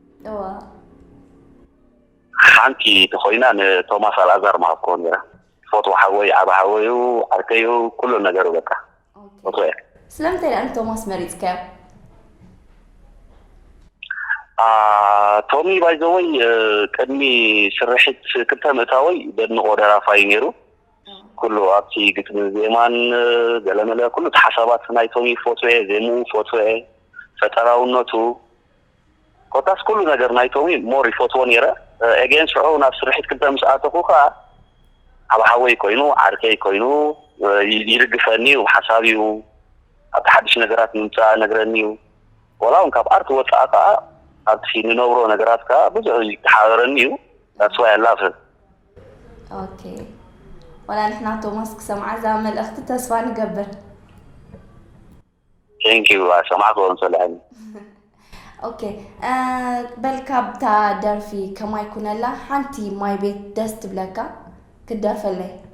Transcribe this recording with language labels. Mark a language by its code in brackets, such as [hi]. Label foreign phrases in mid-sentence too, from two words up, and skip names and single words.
[ti] እዋ። ሓንቲ ተኾይና ንቶማስ ኣልኣዛር ምሃብክዎ ነይረ። ትፈትዎ ሓወይ፣ ዓብ ሓወዩ፣ ዓርከዩ፣ ኩሉ ነገሩ በቃ። ኦኬ። ፈትዎ እየ። ስለምንታይ ደኣ ንቶማስ መሪፅካዮ? አ፣ ቶሚ [en] by the way፣ [ti] እ፣ ቅድሚ ስርሒት ክልተ ምእታወይ ደድንቆ ደራፋይ ነይሩ። እ። ኩሉ ኣብቲ ግጥሚ ዜማን፣ እ፣ ገለመለ ኩሉ እቲ ሓሳባት ናይ ቶሚ ፈትዎ እየ፣ ዜሙ ፈትዎ እየ፣ ፈጠራውነቱ ኮታስ ኩሉ ነገር ናይ ቶሚ ሞር ይፈትዎ ነይረ። እ፣ ኤጌን ሽዑ ናብ ስርሒት ክልተ ምስ ኣተኹ ከዓ ዓብ ሓወይ ኮይኑ፣ ዓርከይ ኮይኑ፣ እ፣ ይ-፣ ይድግፈኒ፣ ሓሳብ እዩ፣ ኣብቲ ሓድሽ ነገራት ንምምፃእ ነግረኒ እዩ። ወላ እውን ካብ ኣርት ወፃኢ ከዓ ኣብቲ ንነብሮ ነገራት ከዓ ብዙሕ ይተሓበረኒ እዩ። [en] That's why I love him። [ti] ኦኬ። ወላ ንሕና ቶማስ ክሰምዓ እዛ መልእኽቲ ተስፋ ንገብር። [en] Thank you፣ [ti] ሰማዕክዎ ንሰላም። ኦኬ፣ እ፣ በልካ ብታ ደርፊ ከማይ ኩነላ ሓንቲ ማይ ቤት ደስ ትብለካ ክትደርፈለይ?